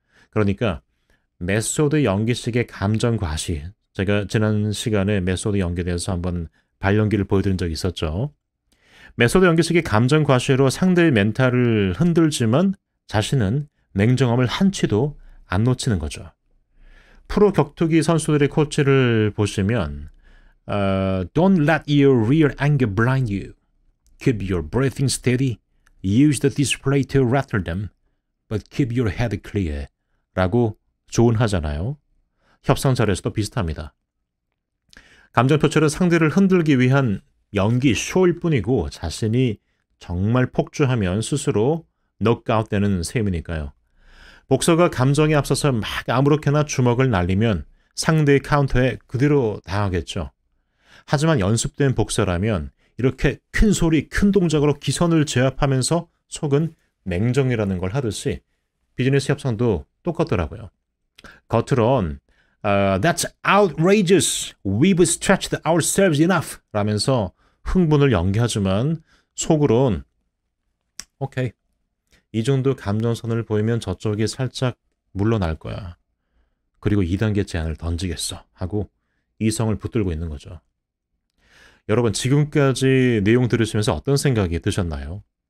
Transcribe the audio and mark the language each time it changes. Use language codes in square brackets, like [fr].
[ko] 그러니까 메소드 연기식의 감정 과시, 제가 지난 시간에 메소드 연기에 대해서 한번 발연기를 보여드린 적이 있었죠. 메소드 연기식의 감정 과시로 상대의 멘탈을 흔들지만 자신은 냉정함을 한치도 안 놓치는 거죠. 프로 격투기 선수들의 코치를 보시면 [en] Don't let your real anger blind you. Keep your breathing steady. Use the display to rattle them. But keep your head clear. [ko] 라고 조언하잖아요. 협상 자리에서도 비슷합니다. 감정 표출은 상대를 흔들기 위한 연기, 쇼일 뿐이고 자신이 정말 폭주하면 스스로 넉아웃되는 셈이니까요. 복서가 감정에 앞서서 막 아무렇게나 주먹을 날리면 상대의 카운터에 그대로 당하겠죠. 하지만 연습된 복서라면 이렇게 큰 소리, 큰 동작으로 기선을 제압하면서 속은 냉정이라는 걸 하듯이 비즈니스 협상도 똑같더라고요. 겉으론 [en] That's outrageous. We've stretched ourselves enough. [ko] 라면서 흥분을 연기하지만 속으론 오케이. 이 정도 감정선을 보이면 저쪽이 살짝 물러날 거야. 그리고 2단계 제안을 던지겠어. 하고 이성을 붙들고 있는 거죠. 여러분 지금까지 내용 들으시면서 어떤 생각이 드셨나요?